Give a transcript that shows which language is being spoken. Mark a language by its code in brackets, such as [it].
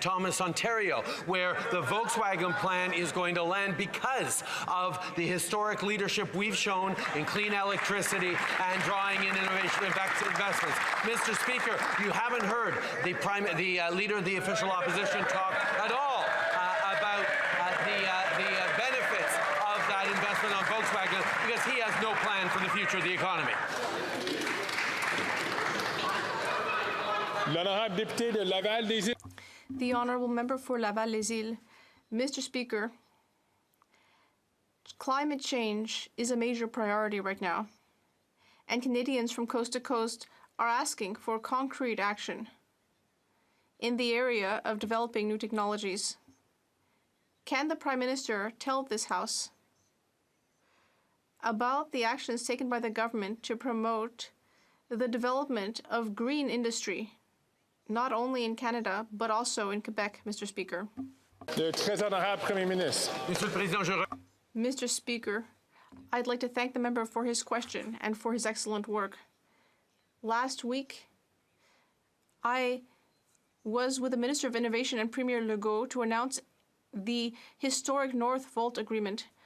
[en] Thomas, Ontario, where the Volkswagen plan is going to land because of the historic leadership we've shown in clean electricity and drawing in innovation investments. Mr. Speaker, you haven't heard the Leader of the official opposition talk at all about the benefits of that investment on Volkswagen, because he has no plan for the future of the economy. [fr] L'honorable député de Laval-des-Îles. [en] The honourable member for Laval-les-Îles. Mr. Speaker, climate change is a major priority right now, and Canadians from coast to coast are asking for concrete action in the area of developing new technologies. Can the Prime Minister tell this House about the actions taken by the government to promote the development of green industry, not only in Canada, but also in Quebec, Mr. Speaker? [fr] Le très honorable Premier Ministre. [en] Mr. Speaker, I'd like to thank the member for his question and for his excellent work. Last week, I was with the Minister of Innovation and Premier Legault to announce the historic Northvolt Agreement.